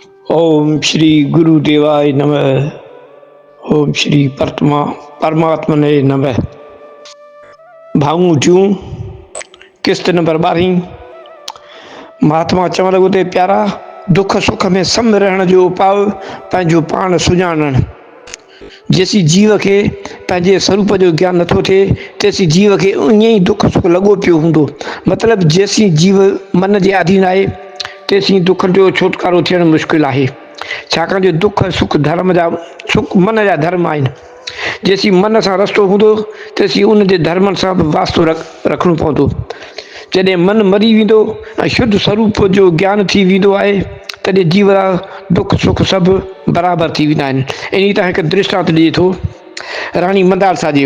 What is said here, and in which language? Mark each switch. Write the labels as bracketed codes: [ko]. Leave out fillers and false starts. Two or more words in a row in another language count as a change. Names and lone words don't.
[sa] ओम श्री गुरुदेवाय नमः। ओम श्री परमात्मने नमः। [sd] भाऊ जूं किस्त नंबर 12। महात्मा चवण लॻो ते प्यारा, दुख सुख में सम रहण जो उपाउ पंहिंजो पाण सुञाणणु। जेसी जीव के पंहिंजे स्वरूप जो ज्ञान नथो थिए तेसी जीव के ईअं ई दुख सुख लॻो पियो हूंदो। मतिलबु जेसी जीव मन जे अधीन आहे तेसी दुख जो छुटकारो थियणु मुश्किल आहे। छाकाणि जो दुख सुख धर्म जा सुख मन जा धर्म आहिनि। जेसी मन सां रस्तो हूंदो तेसी उन जे धर्मनि सां बि वास्तो रखणो पवंदो। जॾहिं मन मरी वेंदो ऐं शुद्ध स्वरूप जो ज्ञान थी वेंदो आहे तॾहिं जीव जा दुख सुख सभु बराबरि थी वेंदा आहिनि। इन तरह हिकु दृष्टांत ॾिए थो राणी मंदालसा जो।